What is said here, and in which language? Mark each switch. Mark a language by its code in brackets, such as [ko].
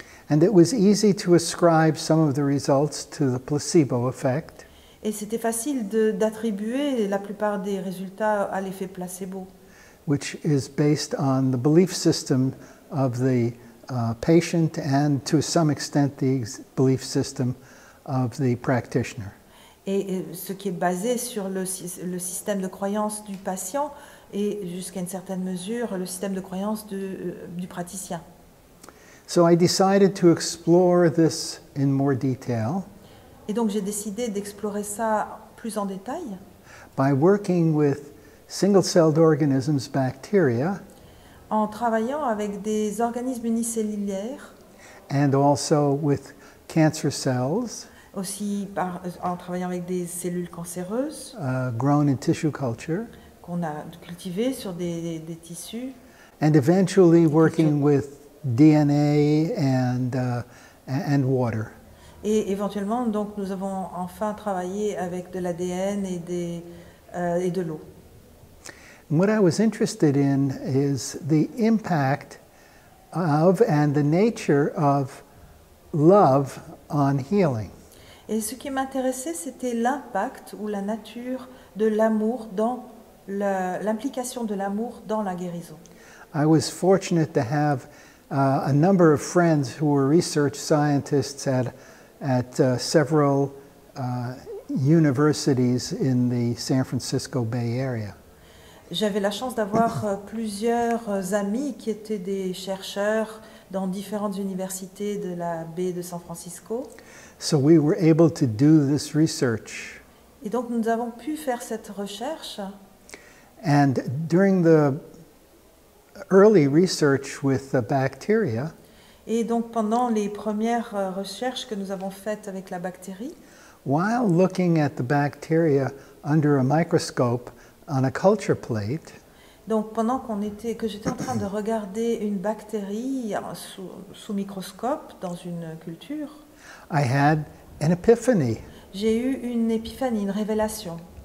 [en] And it was easy to ascribe some of the results to the placebo effect. [fr] Et c'était facile d'attribuer la plupart des résultats à l'effet placebo, [en] Which is based on the belief system of the patient and to some extent the belief system of the practitioner. [fr] et ce qui est basé sur le système de croyance du patient et jusqu'à une certaine mesure le système de croyance du praticien. [en] So I decided to explore this in more detail [fr] Et donc j'ai décidé d'explorer ça plus en détail [en] by working with single-celled organisms, bacteria, [fr] en travaillant avec des organismes unicellulaires, [en] and also with cancer cells [fr] aussi en travaillant avec des cellules cancéreuses [en] grown in tissue culture, [fr] qu'on a cultivées sur des tissus, [en] and eventually working with DNA and water. [fr] et éventuellement donc nous avons enfin travaillé avec de l'ADN et de l'eau. [en] And what I was interested in is the impact of and the nature of love on healing. [fr] Et ce qui m'intéressait, c'était l'impact ou la nature de l'amour l'implication de l'amour dans la guérison. [en] I was fortunate to have a number of friends who were research scientists at several universities in the San Francisco Bay Area. [fr] J'avais la chance d'avoir plusieurs amis qui étaient des chercheurs dans différentes universités de la baie de San Francisco. [en] So we were able to do this research. [fr] Et donc nous avons pu faire cette recherche. [en] And during the early research with the bacteria, [fr] Et donc pendant les premières recherches que nous avons faites avec la bactérie, [en] while looking at the bacteria under a microscope on a culture plate, [fr] donc pendant que j'étais en train de regarder une bactérie sous microscope dans une culture, [en] I had an epiphany. [fr] j'ai eu une épiphanie, une révélation.